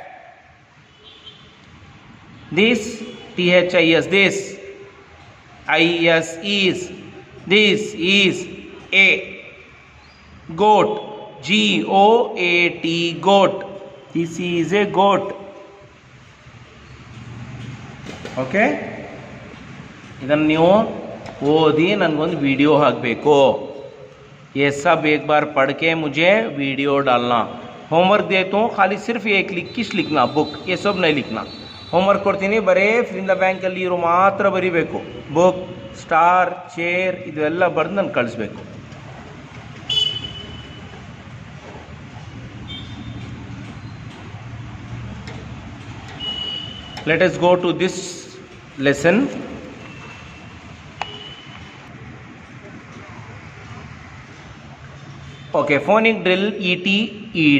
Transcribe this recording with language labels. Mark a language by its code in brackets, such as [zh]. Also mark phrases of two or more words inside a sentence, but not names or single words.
[en] This THIS. This IS is. This is a. Goat. GOAT goat. This is a goat. [kn] ಓಕೆ, ಇದನ್ನು ನೀವು ಓದಿ ನನಗೊಂದು ವಿಡಿಯೋ ಹಾಕಬೇಕು. [hi] ये सब एक बार पढ़ के मुझे वीडियो डालना. होमवर्क देता हूँ, खाली सिर्फ एक किस लिखना, बुक, ये सब नहीं लिखना. [kn] ಹೋಮ್ವರ್ಕ್ ಕೊಡ್ತೀನಿ, ಬರೀ ಫಿಲಿಂದ ಬ್ಯಾಂಕಲ್ಲಿ ಇರೋ ಮಾತ್ರ ಬರೀಬೇಕು. [en] book, star, chair [kn] ಇದೆಲ್ಲ ಬರೆದು ನಾನು ಕಳಿಸ್ಬೇಕು. [en] Let us go to this lesson. Okay, phonic drill ET ED.